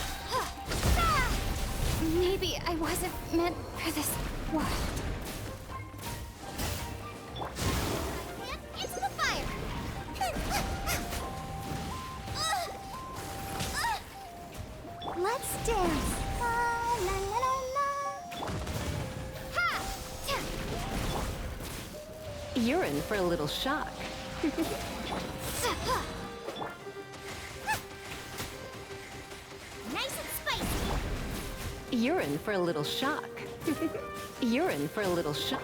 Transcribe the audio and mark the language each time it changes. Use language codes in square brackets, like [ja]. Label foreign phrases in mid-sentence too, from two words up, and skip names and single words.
[en] Maybe I wasn't meant for this world. Into the fire! Let's dance. La la la la la. Ha! You're in for a little shock. Nice and spicy. You're in for a little shock. You're in for a little shock.